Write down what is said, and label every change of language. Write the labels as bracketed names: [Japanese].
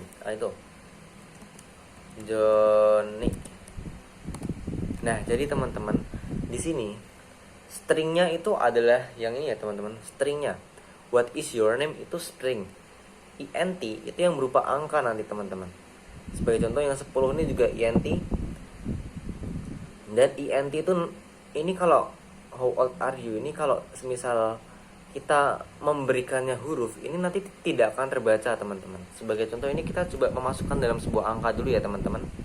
[Indonesian] Itu Johnny. Nah, jadi teman-teman, di sini stringnya itu adalah yang ini ya teman-teman, stringnya. [English] what is your name itu string. [Indonesian] int itu yang berupa angka nanti teman-teman. Sebagai contoh yang 10 ini juga int. Dan int itu ini kalau [English] how old are you [Indonesian] ini kalau semisal kita memberikannya huruf ini nanti tidak akan terbaca teman-teman. Sebagai contoh ini kita coba memasukkan dalam sebuah angka dulu ya teman-teman.